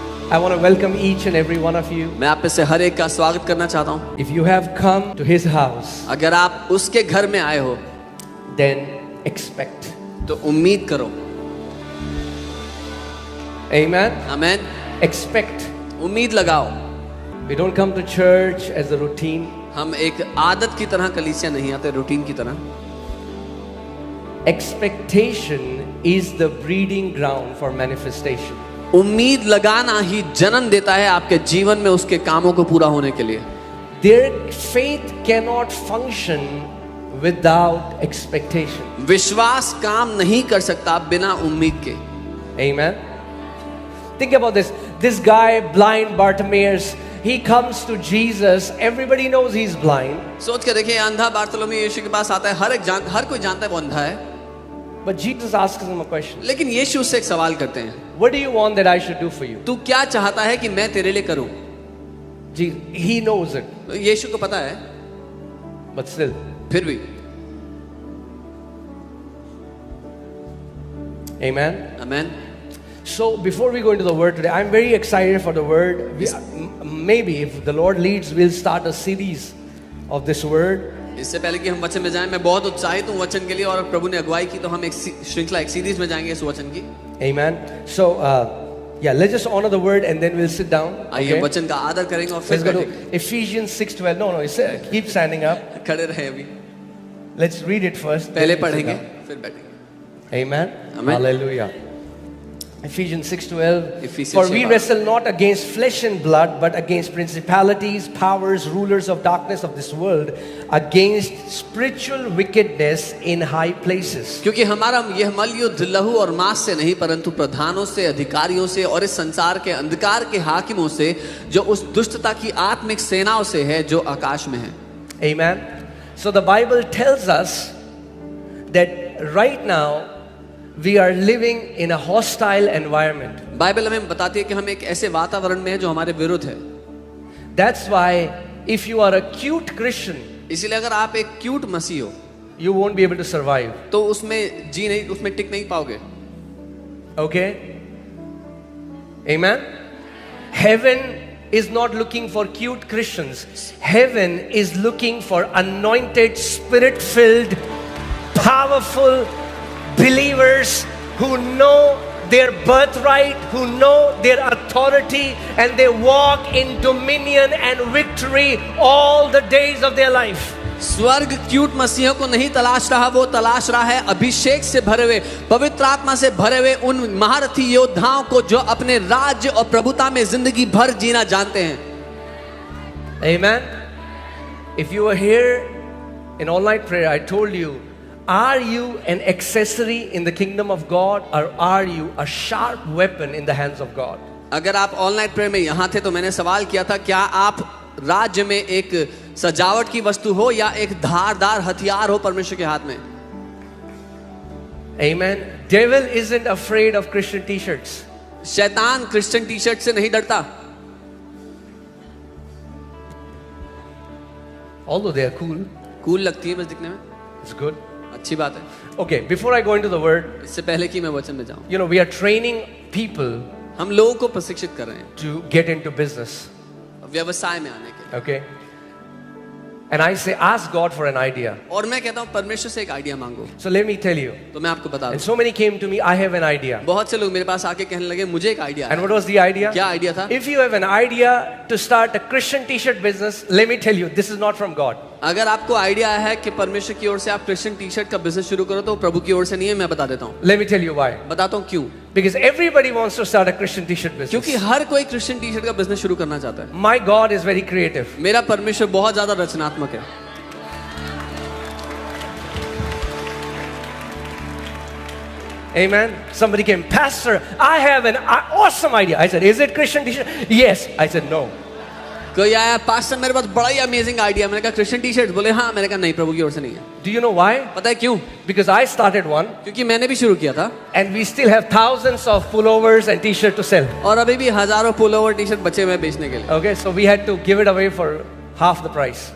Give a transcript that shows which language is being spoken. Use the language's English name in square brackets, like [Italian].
[English] I want to welcome each and every one of you. [Hindi] मैं आप में से हर एक का स्वागत करना चाहता हूँ. [English] If you have come to his house, [Hindi] अगर आप उसके घर में आए हो, [English] then expect. [Hindi] तो उम्मीद करो. [English] Amen. [Hindi] आमेन. [English] Expect. [Hindi] उम्मीद लगाओ. [English] We don't come to church as a routine. [Hindi] हम एक आदत की तरह कलीसिया नहीं आते, रूटीन की तरह. [English] Expectation is the breeding ground for manifestation. [Hindi] उम्मीद लगाना ही जन्म देता है आपके जीवन में उसके कामों को पूरा होने के लिए. [English] Their faith cannot function without expectation. [Hindi] विश्वास काम नहीं कर सकता बिना उम्मीद के. [English] Amen. Think about this. This guy, blind Bartimaeus, he comes to Jesus. Everybody knows he's blind. [Hindi] सोच के देखिए, अंधा बार्तोलोमेव यीशु के पास आता है. हर कोई जानता है वो अंधा है. [English] But Jesus asks him a question. [Hindi] लेकिन यीशु उससे एक सवाल करते हैं. [English] What do you want that I should do for you? [Hindi] तू क्या चाहता है कि मैं तेरे लिए करूं? [English] He knows it. [Hindi] यीशु को पता है. [English] But still. [Hindi] फिर भी. [English] Amen. Amen. So before we go into the word today, I'm very excited for the word. Maybe if the Lord leads, we'll start a series of this word. [Hindi] इससे पहले कि हम वचन में जाएं, मैं बहुत उत्साहित हूं वचन के लिए, और प्रभु ने अगुवाई की तो हम एक श्रृंखला, एक सीरीज में जाएंगे इस वचन की. [English] Amen. So yeah, let's just honor the word and then we'll sit down. [Hindi] आइए वचन का आदर करेंगे और फिर बैठेंगे. [English] Ephesians 6:12. No, keep standing up. [Hindi] खड़े रहे अभी. [English] Let's read it first. [Hindi] पहले पढ़ेंगे फिर बैठेंगे. [English] Amen. Amen. Hallelujah. Ephesians 6:12. Ephesians For we wrestle not against flesh and blood, but against principalities, powers, rulers of darkness of this world, against spiritual wickedness in high places. [Hindi] क्योंकि हमारा यह मल्लयुद्ध लहू और मांस से नहीं, परंतु प्रधानों से, अधिकारियों से और इस संसार के अंधकार के हाकिमों से, जो उस दुष्टता की आत्मिक सेनाओं से है जो आकाश में है. [English] Amen. So the Bible tells us that right now we are living in a hostile environment. [Hindi] Bible हमें बताती है कि हम एक ऐसे वातावरण में हैं जो हमारे विरुद्ध है. [English] That's why if you are a cute Christian, [Hindi] इसीलिए अगर आप एक क्यूट मसीह हो, [English] you won't be able to survive. [Hindi] तो उसमें उसमें टिक नहीं पाओगे. [English] Okay? Amen. Heaven is not looking for cute Christians. Heaven is looking for anointed, spirit-filled, powerful believers who know their birthright, who know their authority, and they walk in dominion and victory all the days of their life. [Hindi] स्वर्ग cute मसीहों को नहीं तलाश रहा, वो तलाश रहा है अभिषेक से भरे हुए, पवित्र आत्मा से भरे हुए उन महारथी योद्धाओं को जो अपने राज्य और प्रभुता में जिंदगी भर जीना जानते हैं. [English] Amen. If you were here in all night prayer, I told you, are you an accessory in the kingdom of God, or are you a sharp weapon in the hands of God? [Hindi] अगर आप [English] all night prayer [Hindi] में यहाँ थे तो मैंने सवाल किया था, क्या आप राज्य में एक सजावट की वस्तु हो या एक धारदार हथियार हो परमेश्वर के हाथ में? [English] Amen. Devil isn't afraid of Christian t-shirts. [Hindi] शैतान क्रिश्चियन टी शर्ट से नहीं डरता. [English] Although they are cool. [Hindi] Cool लगती है बस दिखने में. [English] It's good. [Hindi] अच्छी बात है. [English] Okay, before I go into the word, [Hindi] इससे पहले कि मैं वचन में जाऊं, [English] you know, we are training people [Hindi] हम लोगों को प्रशिक्षित कर रहे हैं [English] to get into business. [Hindi] व्यवसाय में आने के. [English] Okay? And I say, ask God for an idea. [Hindi] और मैं कहता हूँ परमेश्वर से एक आइडिया मांगो. [English] So let me tell you. [Hindi] तो मैं आपको बता [English] And [Hindi] दूं. [English] so many came to me, I have an idea. [Hindi] बहुत से लोग मेरे पास आके कहने लगे मुझे एक आइडिया [English] And [Hindi] है. [English] what was the idea? [Hindi] क्या आइडिया था? [English] If you have an idea to start a Christian t-shirt business, let me tell you, this is not from God. [Hindi] अगर आपको आइडिया है कि परमेश्वर की ओर से आप क्रिश्चियन टी शर्ट का बिजनेस शुरू करो तो प्रभु की ओर से नहीं है. मैं बता देता हूँ. [English] Let me tell you why. [Hindi] बताता हूँ क्यों. [English] Because everybody wants to start a Christian t-shirt business. [Hindi] क्योंकि हर कोई क्रिश्चियन टी शर्ट का बिजनेस शुरू करना चाहता है. [English] My God is very creative. [Hindi] मेरा परमेश्वर बहुत ज्यादा रचनात्मक है. [English] Amen. Somebody came, Pastor, I have an awesome idea. I said, is it Christian t-shirt? Yes. I said, no. [Hindi] कोई आया, पास्टर मेरे पास बड़ा ही [English] Amazing idea. [Hindi] मैंने कहा क्रिश्चियन टी शर्ट. बोले हाँ. मैंने कहा नहीं, प्रभु की ओर से नहीं है. [English] Do you know why? [Hindi] पता है क्यों? [English] Because I started one. [Hindi] क्योंकि मैंने भी शुरू किया था. [English] And we still have thousands of pullovers and t-shirts to sell. [Hindi] और अभी भी हजारों पुलोवर टी शर्ट बचे हुए हैं बेचने के लिए. [English] Okay, so we had to give it away for half the price.